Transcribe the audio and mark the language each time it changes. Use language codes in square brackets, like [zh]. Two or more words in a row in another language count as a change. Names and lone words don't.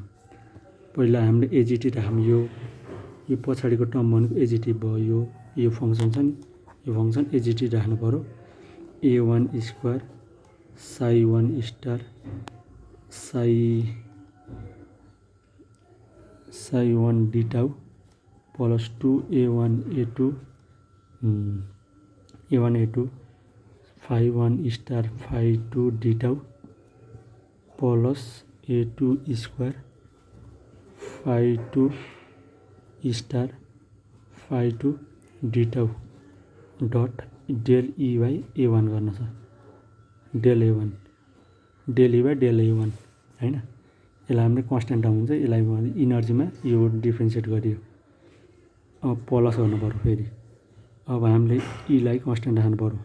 [ne] पहिला हामीले एजिटी राखौँ यो पछाडिको टर्म भनेको एजिटी भयो यो फङ्सन छ नि यो फङ्सन एजिटी राख्नु पर्यो [en] a1 square psi 1 star psi 1 d tau plus 2a1a2 a1a2 phi 1 star phi 2 d tau plus a2 square phi 2 star phi 2 d tau dot del E by A1 [ne] गर्न छ, [en] del A1 del E by del A1 [ne] होइन। यसलाई हामीले [en] constant term [ne] हुन्छ, यसलाई इनर्जीमा यो डिफ्रेन्सिएट गरियो। अब प्लस गर्नु पऱ्यो फेरि। अब हामीले ईलाई कन्स्ट्यान्ट राख्नु पऱ्यो।